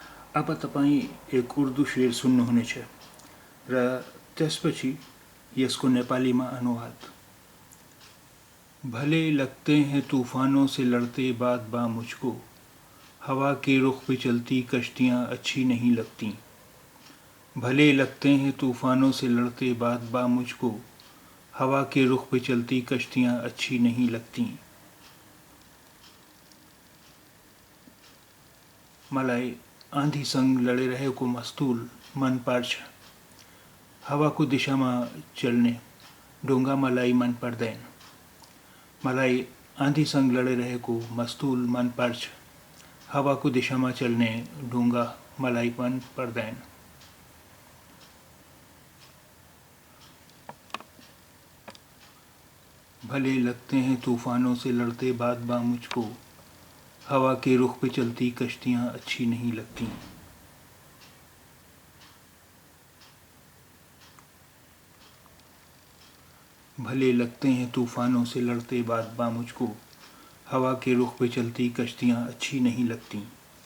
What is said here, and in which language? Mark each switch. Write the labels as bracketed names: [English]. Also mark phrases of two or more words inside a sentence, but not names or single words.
[Nepali] अब तपाईँ एक उर्दू शेर सुन्नुहुनेछ र त्यसपछि यसको नेपालीमा अनुवाद। [Urdu] بھلے لگتے ہیں طوفانوں سے لڑتے باد با مجھ کو، ہوا کے رخ پہ چلتی کشتیاں اچھی نہیں لگتی. بھلے لگتے ہیں طوفانوں سے لڑتے باد با مجھ کو، ہوا کے رخ پہ چلتی کشتیاں اچھی نہیں لگتی. [Nepali] मलाई आँधीसँग लडिरहेको मस्तुल मन पर्छ, हावाको दिशामा चल्ने ढुङ्गा मलाई मन पर्दैन। मलाई आँधीसँग लडिरहेको मस्तुल मन पर्छ, हावाको दिशामा चल्ने ढुङ्गा मलाई मन पर्दैन। [Urdu] بھلے لگتے ہیں طوفانوں سے لڑتے باد با مجھ کو، ہوا کے رخ پہ چلتی کشتیاں اچھی نہیں لگتی. بھلے لگتے ہیں طوفانوں سے لڑتے باد با مجھ کو، ہوا کے رخ پہ چلتی کشتیاں اچھی نہیں لگتی.